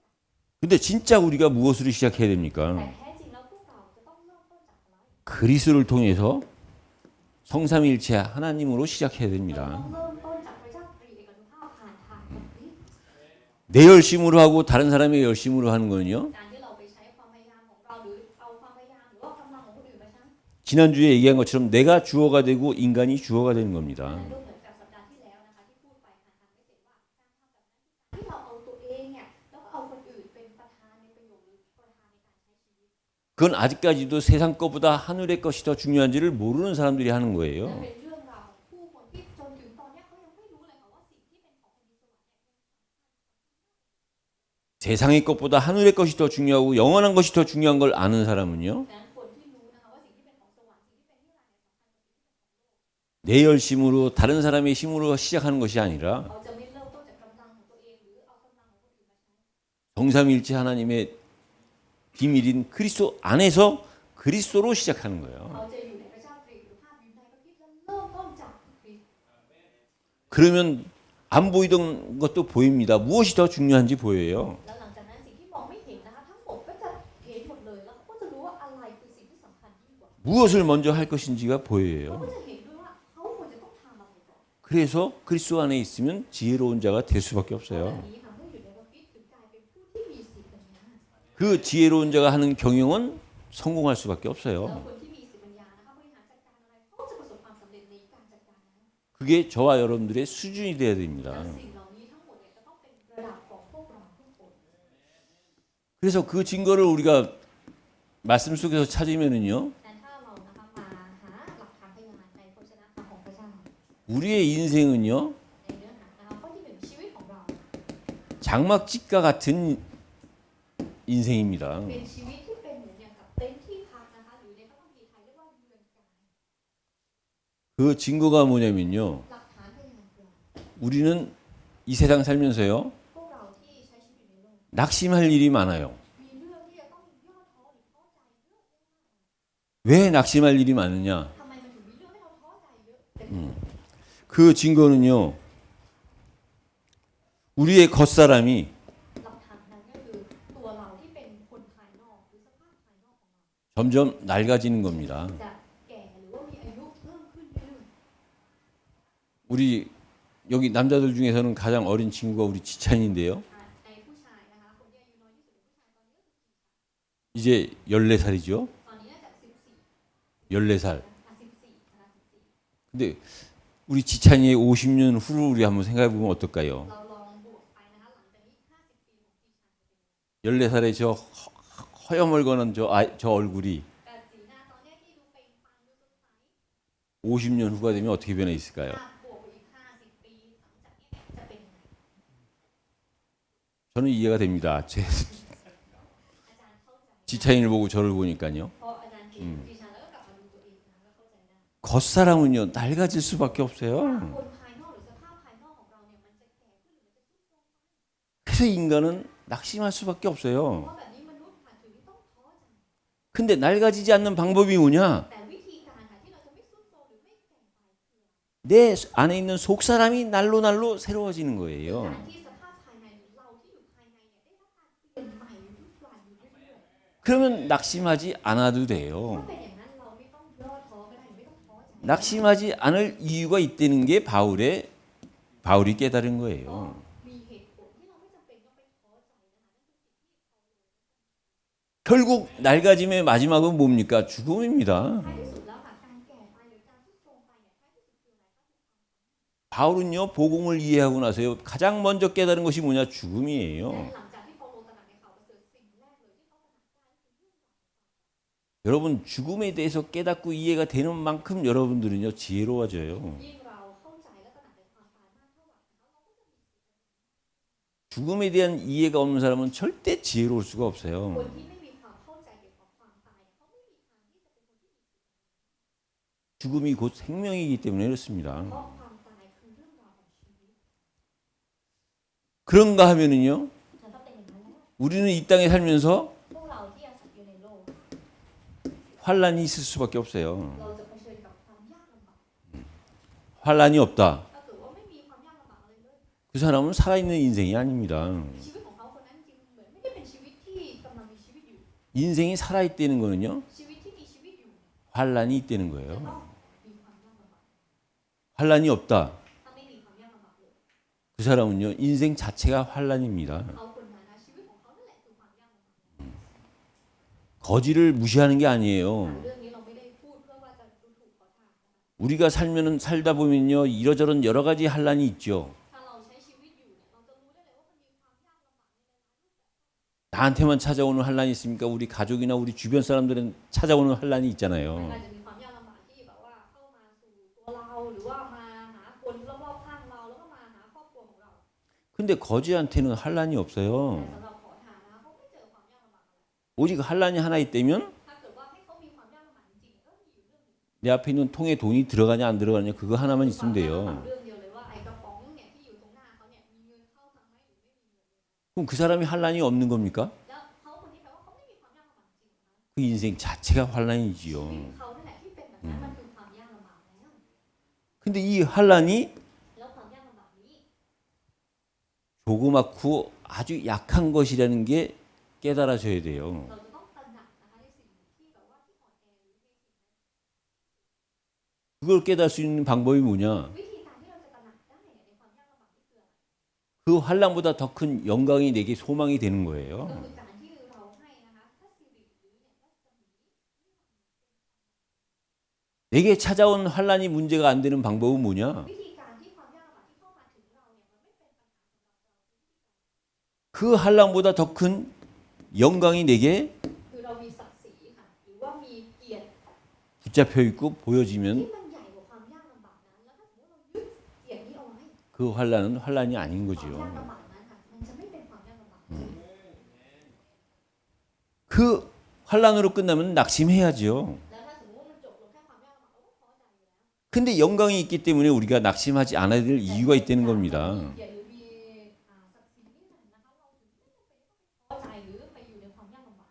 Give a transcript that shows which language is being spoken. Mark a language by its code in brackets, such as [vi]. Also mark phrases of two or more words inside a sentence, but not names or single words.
[ko] 근데 진짜 우리가 무엇으로 시작해야 [th] แต่ [ko] 됩니까? [th] แท้จริงแล้วพวกเราจะต้องเริ่มต้นจากอะไร [ko] 그리스도를 통해서 성삼위일체 하나님으로 시작해야 [th] เรา [ko] 됩니다. [th] ต้องเริ่มต้นจากพระเจ้าตรีเอกานุภาพผ่านทางพระคริสต์ [ko] 내 열심으로 하고 다른 사람의 열심으로 하는 거는요. [th] การที่เราไปใช้ความพยายามของเราหรือเอาความพยายามหรือว่ากำลังของคนอื่นมาใช้ [ko] 지난주에 얘기한 것처럼 내가 주어가 되고 인간이 주어가 되는 [th] นั่น [ko] 겁니다. [th] ก็เหมือนกับสัปดาห์ที่แล้วนะคะที่พูดไปผ่านทางไม่เสร็จว่าการทำแบบนั้นคือการที่เราเอาตัวเองเนี่ยแล้วก็เอาคนอื่นเป็นประธานในประโยชน์หรือประธานในการใช้ชีวิต [ko] 그건 아직까지도 세상 것보다 하늘의 것이 더 중요한지를 모르는 사람들이 하는 [th] นั่น [ko] 거예요. [th] เป็นเรื่องราวของผู้คนที่จนถึงตอนเนี้ยเขายังไม่รู้เลยค่ะว่าสิ่งที่เป็นของแผ่นดินสวรรค์เนี่ย [ko] 세상의 것보다 하늘의 것이 더 중요하고 영원한 것이 더 중요한 걸 아는 사람은요. [th] ดังนั้นคนที่รู้นะคะว่าสิ่งที่เป็นของสวรรค์สิ่งที่เป็นนิรันดร์เนี่ย [ko] 내 열심으로 다른 사람의 힘으로 시작하는 것이 아니라 [th] เขาจะไม่เริ่มต้นจากกำลังของตัวเองหรือเอากำลังของคนอื่นมาใช้ [ko] 성삼일체 하나님의 비밀인 그리스도 안에서 그리스도로 시작하는 거예요. [th] เขาจะอยู่ในพระเจ้าตรีเอกานุภาพอยู่ในพระคริสต์และเริ่มต้นจากพระคริสต์ [ko] 그러면 안 보이던 것도 보입니다. 무엇이 더 중요한지 보여요. [th] แล้วหลังจากนั้นสิ่งที่มองไม่เห็นนะคะทั้งหมดก็จะเห็นหมดเลยแล้วเขาก็จะรู้ว่าอะไรคือสิ่งที่สำคัญยิ่งกว่า [ko] 무엇을 먼저 할 것인지가 [th] เขา [ko] 보여요. [th] ก็จะเห็นด้วยว่าเขาควรจะต้องทำอะไรก่อน [ko] 그래서 그리스도 안에 있으면 지혜로운 자가 될 수밖에 [th] แบบ [ko] 없어요. [th] นี้ค่ะเมื่ออยู่ในพระคริสต์ถึงกลายเป็นผู้ที่มีสติปัญญา [ko] 그 지혜로운 자가 하는 경영은 성공할 수밖에 [th] แล้ว [ko] 없어요. [th] คนที่มีสติปัญญานะคะบริหารจัดการอะไรเขาจะประสบความสำเร็จในการจัดการนั้น [ko] 그게 저와 여러분들의 수준이 돼야 [th] และ [ko] 됩니다. [th] สิ่งเหล่านี้ทั้งหมดเนี่ยจะต้องเป็นระดับของพวกเราทุกคน [ko] 그래서 그 증거를 우리가 말씀 속에서 찾으면은요. [th] แต่ถ้าเรานะคะมาหาหลักฐานพยานในพระชนะของพระเจ้า [ko] 우리의 인생은요. [th] ในเนื้อหานะคะข้อที่หนึ่งชีวิตของเรา [ko] 장막집과 같은 인생입니다. [th] เป็นชีวิตที่เป็นเหมือนอย่างกับเต็นท์ที่พักนะคะหรือในพระคัมภีร์ไทยเรียกว่าเรือนกาย [ko] 그 증거가 뭐냐면요. [th] หลักฐานพยานคืออะไร [ko] 우리는 이 세상 살면서요. [th] พวกเราที่ใช้ชีวิตอยู่ในโลก [ko] 낙심할 일이 많아요. [th] มีเรื่องที่จะต้องย่อท้อหรือท้อใจเยอะ [ko] 왜 낙심할 일이 많으냐? [th] ทำไมมันถึงมีเรื่องให้เราท้อใจเยอะเต็มไปหมด [ko] 그 증거는요. 우리의 겉사람이 [th] หลักฐาน [ko] 점점 낡아지는 겁니다. [th] จะแก่หรือว่ามีอายุเพิ่มขึ้นเรื่อย [ko] 우리 여기 남자들 중에서는 가장 어린 친구가 우리 지찬인데요. [th] ๆในผู้ชายนะคะคนที่อายุน้อยที่สุดเป็นผู้ชายตอนนี้ก็คือ [ko] 이제 14살이죠. [th] ตอนนี้น่าจะ14 [ko] 14살. [th] 14นะคะ14 [ko] 근데 우리 지찬이의 50년 후를 우리 한번 생각해 보면 어떨까요? [th] เราลองบวกไปนะคะหลังจากนี้50 ปีของดิฉัน [ko] 14살의 저 허여멀거는 저 얼굴이 [th] แต่สีหน้าตอนนี้ที่ดูเปล่งปลั่งดูสดใส [ko] 50년 후가 되면 어떻게 변해 있을까요? [th] ถ้าบวกไปอีก50 ปีหลังจากนี้จะเป็นยังไง [ko] 저는 이해가 됩니다. [th] อาจารย์เข้าใจ [ko] 지찬이를 보고 저를 보니까요. [th] เพราะอาจารย์เห็นดิฉันแล้วก็กลับมาดูตัวเองนะคะก็เข้าใจได้ [ko] 겉사람은요 낡아질 수밖에 없어요. [th] คนภายนอกหรือสภาพภายนอกของเราเนี่ยมันจะแก่ขึ้นหรือมันจะทรุดโทรม [ko] 그래서 인간은 낙심할 수밖에 [th] เพ [ko] 없어요. [th] ราะแบบนี้มนุษย์ค่ะถึงต้องท้อใจ [ko] 근데 낡아지지 않는 방법이 뭐냐? [th] แต่วิธีการค่ะที่เราจะไม่ทรุดโทรมหรือไม่แก่ไปคือ [ko] 내 안에 있는 속 사람이 날로 날로 새로워지는 [th] กา [ko] 거예요. [th] รที่สภาพภายในหรือเราที่อยู่ภายในเนี่ยได้รับการเปลี่ยนใหม่ทุกวันอยู่เรื่อยๆ [ko] 그러면 낙심하지 않아도 돼요. [th] ถ้าเป็นอย่างนั้นเราไม่ต้องย่อท้อก็ได้ไม่ต้องท้อใจ [ko] 낙심하지 않을 이유가 있다는 게 바울이 깨달은 거예요. [th] มีเหตุผลที่เราไม่จำเป็นต้องไปท้อใจนะคะนั่นคือสิ่งที่เขา [ko] 결국 낡아짐의 마지막은 뭡니까? 죽음입니다. [th] ท้ายที่สุดแล้วค่ะการแก่ไปหรือการทรุดโทรมไปเนี่ยท้ายที่สุดคืออะไรคะ [ko] 바울은요 복음을 이해하고 나서요 가장 먼저 깨달은 것이 뭐냐? [th] และ [ko] 죽음이에요. [th] หลังจากที่เปาโลตระหนักในข่าวประเสริฐสิ่งแรกเลยที่เขาตระหนักได้คือเรื่องราว [ko] 여러분 죽음에 대해서 깨닫고 이해가 되는 만큼 여러분들은요 지혜로워져요. [th] ยิ่งเราเข้าใจและตระหนักในความตายมากเท่าไหร่นะคะเราก็จะมี [ko] 죽음에 대한 이해가 없는 사람은 절대 지혜로울 수가 [th] คน [ko] 없어요. [th] ที่ไม่มีความเข้าใจเกี่ยวกับความตายเขาไม่มีทางที่จะเป็นคนที่มี [ko] 죽음이 곧 생명이기 때문에 [th] เพ [ko] 그렇습니다. [th] ราะความตายคือเรื่องราวของชีวิต [ko] 그런가 하면은요 [th] จะต้องเป็นอย่างนั้นแล้ว [ko] 우리는 이 땅에 살면서 [th] พวกเราที่อาศัยอยู่ในโลก [ko] 환란이 있을 수밖에 없어요. [th] เราจะเผชิญกับความยากลำบาก [ko] 환란이 없다. [th] ถ้าเกิดว่าไม่มีความยากลำบากอะไรเลย [ko] 그 사람은 살아있는 인생이 아닙니다. [th] ชีวิตของเขาคนนั้นจริงเหมือนไม่ได้เป็นชีวิตที่กำลังมีชีวิตอยู่ [ko] 인생이 살아있다는 거는요 [th] ชีวิตที่มีชีวิตอยู่ [ko] 환란이 있다는 [th] จะ [ko] 거예요. [th] ต้องมีความยากลำบาก [ko] 환란이 없다. [th] ถ้าไม่มีความยากลำบากเลย [ko] 그 사람은요 인생 자체가 환란입니다. [th] เขาคนนั้นนะชีวิตของเขานั่นแหละคือความยากลำบาก [ko] 거지를 무시하는 게 아니에요. [th] เรื่องนี้เราไม่ได้พูดเพื่อว่าจะดูถูกขอทานนะคะ [ko] 우리가 살다 보면요 이러저런 여러 가지 환란이 있죠. [th] ถ้าเราใช้ชีวิตอยู่เนี่ยเราจะรู้ได้เลยว่ามันมีความยากลำบากในหลายๆรูปแบบ [ko] 나한테만 찾아오는 환란이 있습니까? 우리 가족이나 우리 주변 사람들은 찾아오는 환란이 [th] มัน [ko] 있잖아요. [th] อาจจะมีความยากลำบากที่แบบว่าเข้ามาสู่ตัวเราหรือว่ามาหาคนรอบๆข้างเราแล้วก็มาหาครอบครัวของเรา [ko] 근데 거지한테는 환란이 [th] แต่ [ko] 없어요. [th] สำหรับขอทานนะคะเขาไม่เจอความยากลำบากอะไร [ko] 오직 환란이 하나 있다면 [th] ถ้าเกิดว่าให้เขามีความยากลำบากจริงๆก็มีอยู่เรื่องหนึง [ko] 내 앞에 있는 통에 돈이 들어가냐 안 들어가냐 그거 하나만 [th] ความ [ko] 있으면 [th] ยากลำบาก [ko] 돼요. [th] เรื่องเดียวเลยว่าไอ้กระป๋องเนี่ยที่อยู่ตรงหน้าเขาเนี่ยมีเงินเข้าทางไหมหรือไม่มีเงินเลย [ko] 그럼 그 사람이 환란이 없는 겁니까? [th] แล้วเขาคนนี้แปลว่าเขาไม่มีความยากลำบากจริงเหรอคะ [ko] 그 인생 자체가 [th] ชี [ko] 환란이지요. [th] วิตเขานั่นแหละที่เป็นแบบนั้นมันคือความยากลำบากแล้ว [ko] 근데 이 환란이 [th] แล้วความยากลำบากนี้ [ko] 조그맣고 아주 약한 것이라는 게 깨달아져야 돼요. [th] เราจะต้องตระหนักนะคะในสิ่งที่แบบว่าที่อ่อนแอหรือในสิ่งนั้น [ko] 그걸 깨달을 수 있는 방법이 뭐냐? [th] วิธีการที่เราจะตระหนักได้เนี่ยในความยากลำบากนี่คืออะไร [ko] 그 환란보다 더 큰 영광이 내게 소망이 되는 [th] ก็ [ko] 거예요. [th] คือการที่เราให้นะคะถ้าสิริหรือเนี่ยรัศมี [ko] 내게 찾아온 환란이 문제가 안 되는 방법은 뭐냐? [th] วิธีการที่ความยากลำบากที่เข้ามาถึงเราเนี่ยมันไม่เป็นปัญหาสำหรับเรา [ko] 그 환란보다 더 큰 영광이 내게 [th] คือเรามีศักดิ์ศรีค่ะหรือว่ามีเกียรติ [ko] 붙잡혀 있고 [th] ที่ [ko] 보여지면 [th] มันใหญ่กว่าความยากลำบากนั้นแล้วถ้าสมมติเรายึดเกียรตินี้เอาไว้ [ko] 그 환란은 환란이 아닌 [th] ความ [ko] 거지요. [th] ยากลำบากนั้นค่ะมันจะไม่เป็นความยากลำบากเลย [ko] 그 환란으로 끝나면 낙심해야죠. [th] แล้วถ้าสมมติว่ามันจบลงแค่ความยากลำบากเราก็ท้อใจอยู่แล้ว [ko] 근데 영광이 있기 때문에 우리가 낙심하지 않아야 될 이유가 있다는 겁니다. [th] เกียรติหรือมีศักดิ์ศรีนี่แหละนะคะเราถึงไม่จำเป็นต้องไปท้อใจหรือไปอยู่ในความยากลำบาก